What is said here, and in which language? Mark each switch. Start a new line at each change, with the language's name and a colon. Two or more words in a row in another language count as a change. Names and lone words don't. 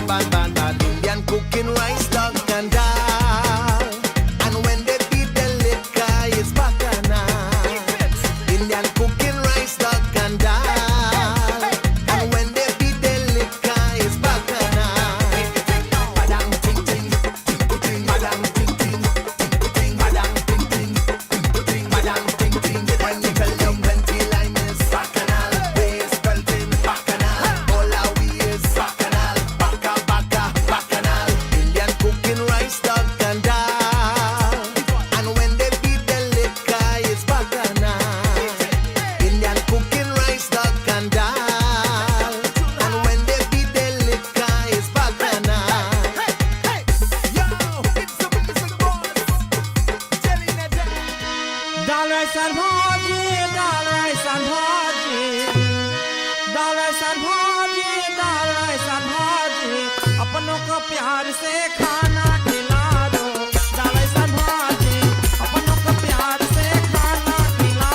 English: Indian cooking rice, dog and dal. And when they beat the liquor, it's bacchanal. Indian cooking rice, dog and dal. And when they beat the liquor, it's bacchanal. Madam ting ting, ting madam ting ting, ting madam ting ting, ting madam ting ting. When you tell them plenty lime is bacchanal, waist belting bacchanal, all our we is bacchanal, bacchanal. Indian cooking rice, dog and dal. And when they beat the liquor, it's bacchanal. Indian cooking rice, dog and dal. And when they beat the liquor, it's bacchanal. Yo, it's the music boss. Telling it
Hindi: दाल राइस और भाजी दाल राइस और भाजी दाल राइस और भाजी दाल राइस और भाजी अपनों को प्यार से खाना खिला दो दाल राइस और भाजी अपनों को प्यार से खाना खिला